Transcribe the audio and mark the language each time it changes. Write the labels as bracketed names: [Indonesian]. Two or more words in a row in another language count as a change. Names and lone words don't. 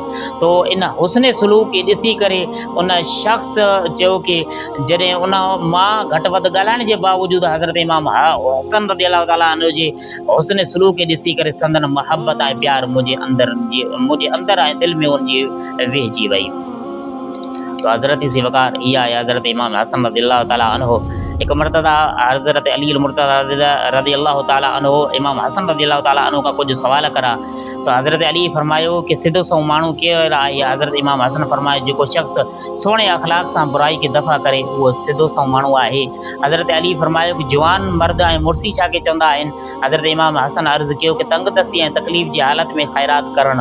[Sindhi] तो इन हुस्न सलूक खे ॾिसी करे उन शख़्स चयो कि जॾहिं उन मां घटि वधि ॻाल्हाइण जे बावजूदि हज़रत इमाम हसन [Arabic] رضي الله تعالى عنه [Sindhi] जे हुस्न सलूक खे ॾिसी करे संदन मोहबत ऐं प्यार मुंहिंजे अंदरि ऐं दिलि में उनजी वेहिजी वई। तो हज़रत ज़ी वक़ार इहा आहे हज़रत इमाम हसन [Arabic] رضي الله تعالى عنه. [Sindhi] हिकु मर्तबा हज़रत अली मुर्तज़ा [Arabic] رضي الله تعالى عنه [Sindhi] इमाम हसन [Arabic] رضي الله تعالى عنه [Sindhi] का कुझु सवाल करा तो हज़रत अली फरमायो कि सिधो सो माण्हू केरु आहे? हज़रत इमाम हसन फरमायो जेको शख़्स सुहिणे अख़लाक़ सां बुराई खे दफ़ा करे उहो सिधो सो माण्हू आहे। हज़रत अली फरमायो कि जवान मर्द ऐं मुर्सी छा खे चवंदा आहिनि? हज़रत इमाम हसन अर्ज़ु कयो कि तंग दस्ती ऐं तकलीफ़ जी हालत में ख़ैरात करणु।